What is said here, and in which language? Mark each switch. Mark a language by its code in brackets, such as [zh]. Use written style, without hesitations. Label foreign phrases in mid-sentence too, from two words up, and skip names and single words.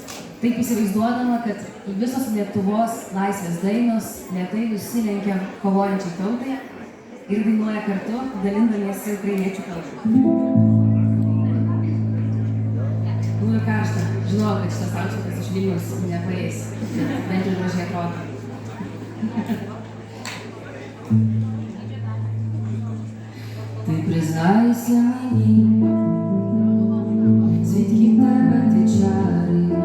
[lt] Taip įsivaizduodama, kad visos Lietuvos laisvės dainos lėtai nusilenkia kovojančiai tautai ir dainuoja kartu, dalindamiesi ukrainiečių kalbą. Būtų karšta. Žinau, kad šitas atšaukas iš Vilniaus nepaeis, bent jau gražiai atrodo. [uk] Ты признайся мені, звідки в тебе ти чари,